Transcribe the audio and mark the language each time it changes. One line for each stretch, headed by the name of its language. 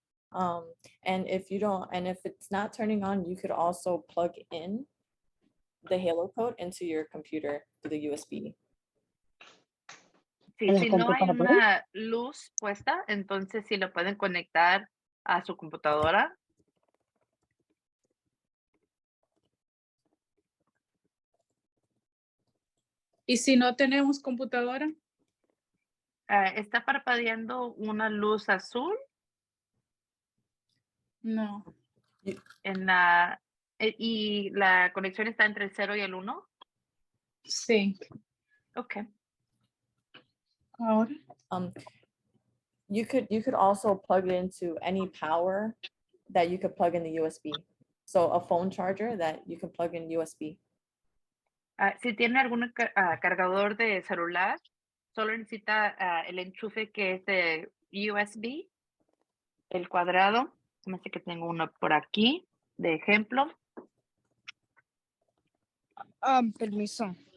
English: And if it's not turning on, you could also plug in the Halo code into your computer through the USB.
Spanish: Sí, si no hay una luz puesta, entonces sí lo pueden conectar a su computadora. ¿Y si no tenemos computadora? ¿Está parpadeando una luz azul? No. ¿Y la conexión está entre el 0 y el 1? Sí. Ok. Ahora.
English: You could also plug it into any power that you could plug in the USB. So a phone charger that you can plug in USB.
Spanish: Si tiene algún cargador de celular, solo necesita el enchufe que es de USB, el cuadrado. Me sé que tengo uno por aquí, de ejemplo. Permiso.